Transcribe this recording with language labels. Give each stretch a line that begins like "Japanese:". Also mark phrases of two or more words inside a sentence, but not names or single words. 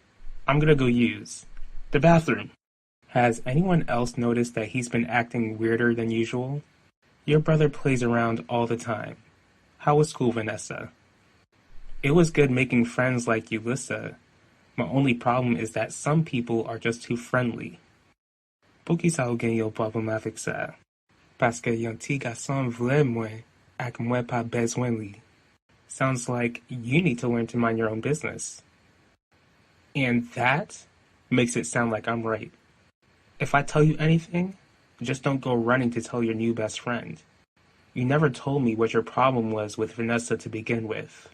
English: I'm gonna go use the bathroom. Has anyone else noticed that he's been acting weirder than usual? Your brother plays around all the time. How was school, Vanessa? It was good making friends like Ulissa. My only problem is that some people are just too friendly.
Haitian Creole: Pou ki sa ou gen yo problem avik sa? Paske yon ti gason vle mwen, ak mwen pa bezwen li.
English: Sounds like you need to learn to mind your own business. And that makes it sound like I'm right. If I tell you anything, just don't go running to tell your new best friend. You never told me what your problem was with Vanessa to begin with.